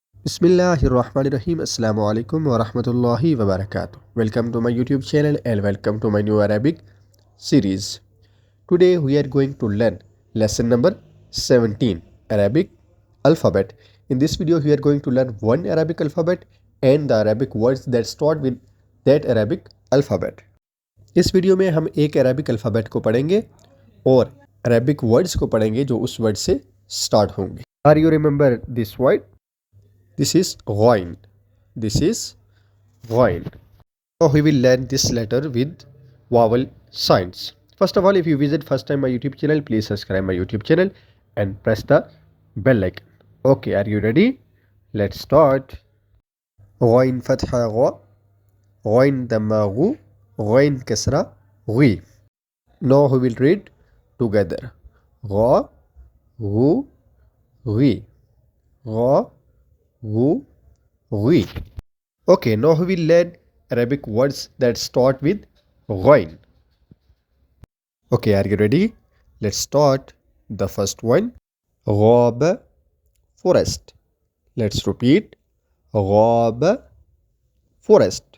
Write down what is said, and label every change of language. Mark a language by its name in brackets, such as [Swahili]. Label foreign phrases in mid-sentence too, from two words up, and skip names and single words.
[Arabic] بسم الله الرحمن الرحيم. السلام عليكم ورحمة الله وبركاته. [English] Welcome to my YouTube channel and welcome to my new Arabic series. Today we are going to learn lesson number 17, Arabic alphabet. In this video we are going to learn one Arabic alphabet and the Arabic words that start with that Arabic alphabet. [Hindi] इस वीडियो में हम एक [English] Arabic alphabet [Hindi] को पढ़ेंगे और [English] Arabic words [Hindi] को पढ़ेंगे जो उस वर्ड से स्टार्ट होंगे. [English] Are you remember this word? This is ghain. This is ghain. Now we will learn this letter with vowel signs. First of all, if you visit first time my YouTube channel, please subscribe my YouTube channel and press the bell icon. Okay, are you ready? Let's start. [Arabic] غين فتحة غَ، غين ضمة غُ، غين كسرة غِ. [English] Now we will read together. [Arabic] غَ، غُ، غِ. غَ، غُ، غِ. [English] Okay, now we will learn Arabic words that start with ghain. Okay, are you ready? Let's start. The first one, ghab, forest. Let's repeat. Ghab, forest.